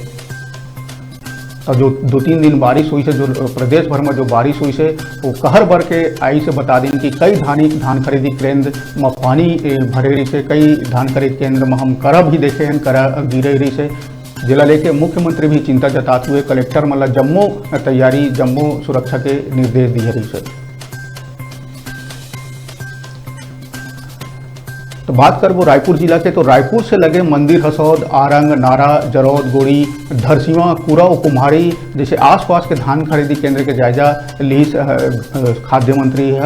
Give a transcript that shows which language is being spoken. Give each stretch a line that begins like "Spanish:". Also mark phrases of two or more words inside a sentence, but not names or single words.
Chhattisgarhi: और जो 2-3 दिन बारिश हुई से जो प्रदेश भर में जो बारिश हुई से वो कहर भर के आई से बता दें कि कई धान खरीदी केंद्र में पानी भरे रही से, कई धान खरीद केंद्र में हम करा भी देखे हैं, करा गिरे रही से। जिला लेके मुख्यमंत्री भी चिंता जताते हुए कलेक्टर मतलब जम्मू तैयारी जम्मू सुरक्षा के निर्देश दिए रही से। तो बात करबो रायपुर जिला के, तो रायपुर से लगे मंदिर हसौद, आरंग, नारा, जरौद, गोड़ी, धरसीवा, कुरा और कुम्हारी जैसे आसपास के धान खरीदी केंद्र के जायजा ली खाद्य मंत्री है।